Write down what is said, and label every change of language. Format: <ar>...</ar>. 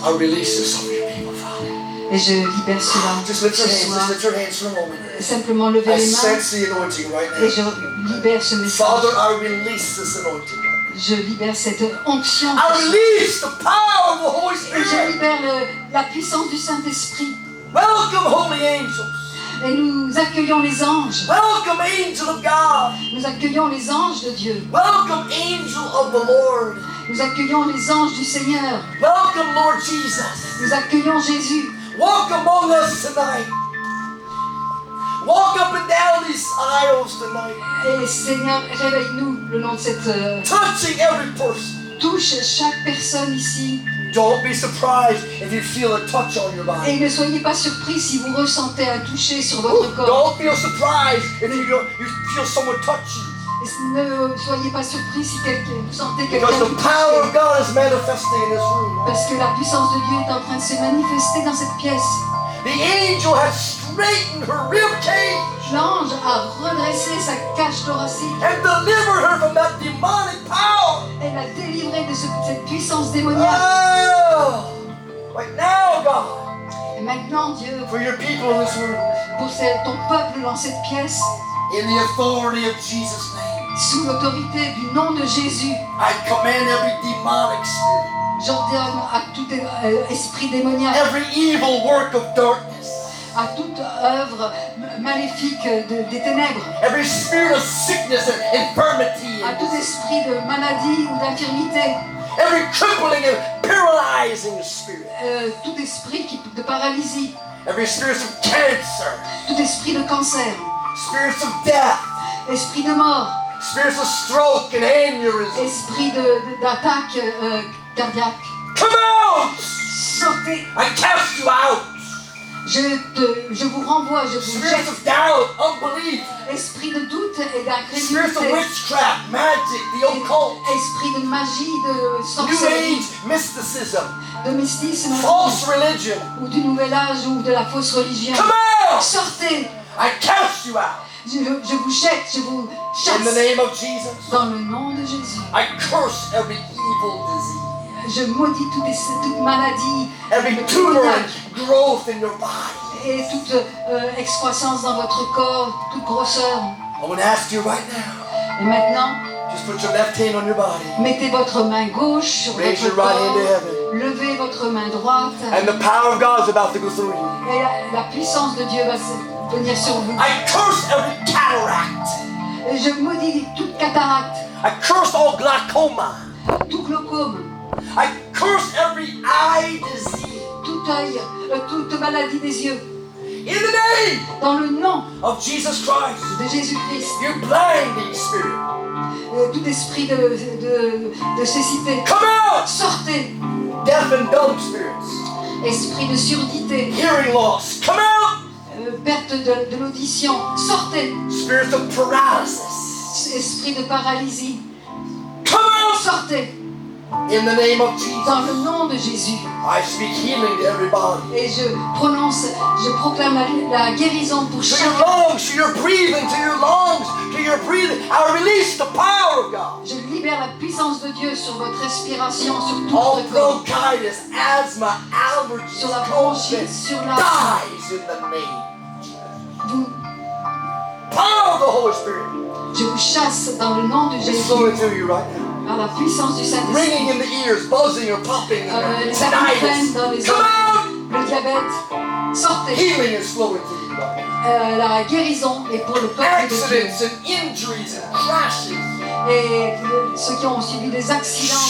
<en>I release this over your people, Father.</en> <fr>Et je libère cela</fr> <en>Just lift your</en> <fr>ce</fr> <en>hands,</en> <fr>soir.</fr> <en>just lift your hands for a moment.</en> <fr>Simplement lever</fr> <en>I</en> <fr>les mains</fr> <en>sense the anointing right</en> <fr>et</fr> <en>now.</en> <fr>je libère ce message.</fr> <en>Father, I release this anointing right</en> <fr>Je libère cette onction.</fr> <en>now. I release the power of the Holy</en> <fr>Et je</fr> <en>Spirit.</en> <fr>libère la puissance du Saint-Esprit.</fr> <en>Welcome, holy angels.</en> <fr>Et nous accueillons les anges.</fr> <en>Welcome, angel of God.</en> <fr>Nous accueillons les anges de Dieu.</fr> <en>Welcome, angel of the Lord.</en> <fr>Nous accueillons les anges du Seigneur.</fr> <en>Welcome, Lord Jesus.</en> <fr>Nous accueillons Jésus.</fr> <en>Walk among us tonight. Walk up and down these aisles tonight.</en> <fr>Et Seigneur, réveille-nous le long de cette...</fr> <en>Touching every person.</en> <fr>touche chaque personne ici.</fr> <en>Don't be surprised if you feel a touch on your body.</en> <fr>Et ne soyez pas surpris si vous ressentez un toucher sur votre corps.</fr> <en>Don't feel surprised if you feel someone touch you.</en> <fr>Et ne soyez pas surpris si vous sentez quelqu'un</fr> <en>Because the</en> <fr>vous</fr> <en>power</en> <fr>toucher.</fr> <en>of God is manifesting in this room.</en> <fr>Parce que la puissance de Dieu est en train de se manifester dans cette pièce.</fr> <en>The angel has straightened her rib cage</en> <fr>L'ange a redressé sa cage thoracique.</fr> <en>and delivered her from that demonic power.</en> <fr>Elle l'a délivrée de cette puissance démoniaque.</fr> <en>Oh, right now, God,</en> <fr>Et maintenant, Dieu,</fr> <en>for your people in this room,</en> <fr>pour ton peuple dans cette pièce,</fr> <en>in the authority of Jesus' name,</en> <fr>sous l'autorité du nom de Jésus,</fr> <en>I command every demonic spirit,</en> <fr>j'ordonne à tout esprit démoniaque,</fr> <en>every evil work of darkness,</en> <fr>à toute œuvre maléfique des ténèbres,</fr> <en>every spirit of sickness and infirmity,</en> <fr>à tout esprit de maladie ou d'infirmité,</fr> <en>every crippling and paralyzing spirit,</en> <fr>tout esprit de paralysie,</fr> <en>every spirit of cancer,</en> <fr>tout esprit de cancer,</fr> <en>spirits of death,</en> <fr>esprit de mort,</fr> <en>spirits of stroke and aneurysm.</en> <fr>esprit d'attaque cardiaque.</fr> <en>Come out!</en> <fr>Sortez!</fr> <en>I cast you out!</en> <fr>Je vous renvoie, je vous</fr> <en>Spirits</en> <fr>jette.</fr> <en>of doubt, unbelief,</en> <fr>Esprit de doute et</fr> <en>spirits of</en> <fr>d'incrédulité.</fr> <en>witchcraft, magic, the occult,</en> <fr>Esprit de magie, de</fr> <en>New</en> <fr>sorcellerie,</fr> <en>Age mysticism,</en> <fr>de mystisme,</fr> <en>false religion.</en> <fr>ou du nouvel âge ou de la fausse religion.</fr> <en>Come out!</en> <fr>Sortez!</fr> <en>I cast you out!</en> <fr>Je vous jette, je vous</fr> <en>In the</en> <fr>chasse.</fr> <en>name of Jesus,</en> <fr>Dans le nom de Jésus.</fr> <en>I curse every evil disease,</en> <fr>Je maudis toute maladie,</fr> <en>every tumor and growth in your body.</en> <fr>et toute excroissance dans votre corps, toute grosseur.</fr> <en>I'm going to ask you right now,</en> <fr>Et maintenant,</fr> <en>just put your left hand on your body.</en> <fr>mettez votre main gauche sur</fr> <en>Raise</en> <fr>votre</fr> <en>your right hand to</en> <fr>corps.</fr> <en>heaven.</en> <fr>Levez votre main droite.</fr> <en>And the power of God is about to go through you.</en> <fr>Et la puissance de Dieu va venir sur vous.</fr> <en>I curse every cataract.</en> <fr>Et je maudis toute cataracte,</fr> <en>I curse all glaucoma.</en> <fr>tout glaucome,</fr> <en>I curse every eye disease.</en> <fr>tout œil, toute maladie des yeux.</fr> <en>In the name</en> <fr>Dans le nom</fr> <en>of Jesus Christ,</en> <fr>de Jésus-Christ,</fr> <en>you blinding spirit,</en> <fr>tout esprit de cécité,</fr> <en>come out!</en> <fr>sortez.</fr> <en>Deaf and dumb spirits,</en> <fr>Esprit de surdité,</fr> <en>hearing loss, come out!</en> <fr>perte de l'audition, sortez.</fr> <en>Spirits of paralysis,</en> <fr>Esprit de paralysie,</fr> <en>come out!</en> <fr>sortez.</fr> <en>In the name of Jesus,</en> <fr>Dans le nom de Jésus.</fr> <en>I speak healing to everybody.</en> <fr>Et je proclame la guérison pour</fr> <en>To your</en> <fr>chacun.</fr> <en>lungs, to your breathing, to your lungs, to your breathing. I release the power of God.</en> <fr>Je libère la puissance de Dieu sur votre respiration, sur tout</fr> <en>All</en> <fr>votre corps.</fr> <en>bronchitis, asthma, allergies,</en> <fr>Sur la</fr> <en>COVID</en> <fr>bronchite, sur la...</fr> <en>dies in the name.</en> <fr>Vous,</fr> <en>Power of the Holy Spirit</en> <fr>je vous chasse dans le nom de</fr> <en>is</en> <fr>Jésus,</fr> <en>flowing through you right now.</en> <fr>par la puissance du Saint-Esprit.</fr> <en>Ringing in the ears, buzzing or popping.</en> <fr>Les acouphènes dans les</fr> <en>Tinnitus. Come</en> <fr>oreilles,</fr> <en>out!</en> <fr>le diabète, sortez.</fr> <en>Healing is flowing through you right now.</en> <fr>La guérison est pour le peuple de Dieu.</fr> <en>Accidents and injuries and crashes,</en> <fr>Et ceux qui ont subi des accidents, des</fr>